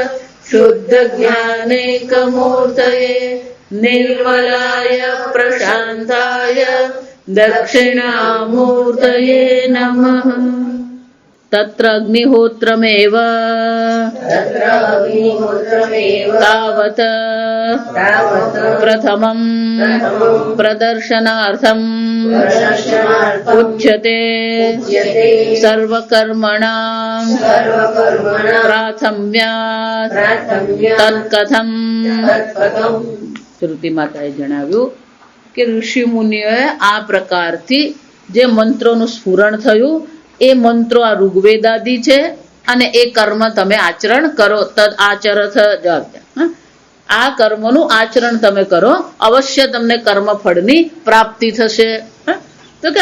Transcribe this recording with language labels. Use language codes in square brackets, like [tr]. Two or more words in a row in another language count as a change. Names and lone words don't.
[sa] शुद्धज्ञानैकमूर्तये निर्मलाय प्रशान्ताय दक्षिणामूर्तये नमः तत्र अग्निहोत्रमेव तावत् प्रथमं प्रदर्शनार्थम् उच्यते सर्वकर्मणां प्राथम्यात् [gu] तत्कथं શ્રુતિ માતાએ જણાવ્યું કે ઋષિ મુનિઓએ આ પ્રકારથી જે મંત્રોનું સ્ફુરણ થયું એ મંત્રો આ ઋગ્વેદાદી છે અને એ કર્મ તમે આચરણ કરો [sa] तद् आचरथ [gu] આ કર્મનું આચરણ તમે કરો અવશ્ય તમને કર્મફળની પ્રાપ્તિ થશે તો કે